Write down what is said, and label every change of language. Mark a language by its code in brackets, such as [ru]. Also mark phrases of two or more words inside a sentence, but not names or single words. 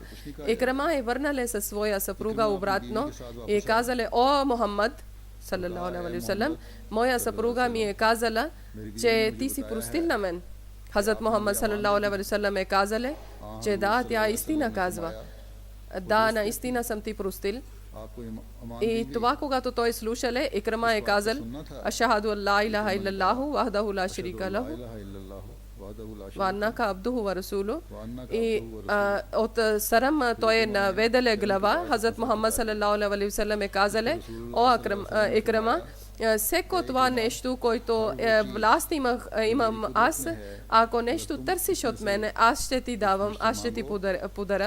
[bg] Икрама е върнала със своя съпруга обратно и казала: о, Мухаммад ﷺ, моя съпруга ми е казала, че ти си простил на мен. Хазрат Мухаммад ﷺ е казала, че да, тя истина казва. Да, наистина съм ти простил. И това, когато той слушале, Икрама е казал: [ar] أشهد أن لا إله إلا الله وحده لا شريك له وأنك عبده ورسوله. [bg] И от сарам той е наведеле глава. Хазрат Мухаммад ﷺ е казале: о Икрама, всеко това нещо, което власт имам аз, ако нещо търсиш от мене, аз ще ти давам, аз ще ти подаря.